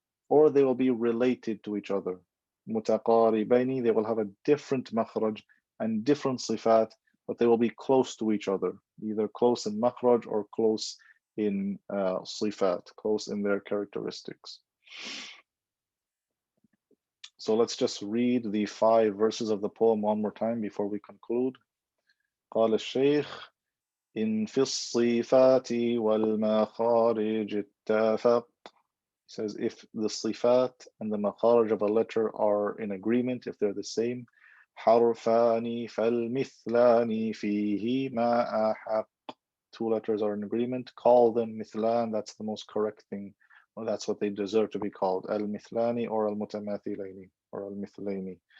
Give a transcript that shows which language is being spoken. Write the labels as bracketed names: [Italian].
[English] Or they will be related to each other. Mutaqaribaini, they will have a different makhraj and different sifat, but they will be close to each other, either close in makhraj or close in sifat, close in their characteristics. So let's just read the 5 verses of the poem one more time before we conclude. [Arabic] قال الشيخ إن في الصفات والمخارج اتفق. [English] He says if the sifat and the makharij of a letter are in agreement, if they're the same, [Arabic] حرفان فالمثلان فيهما أحق. [English] 2 letters are in agreement, call them mithlan. That's the most correct thing. Well, that's what they deserve to be called, al-mithlani or al-mutamathilaini or al-mithlaini.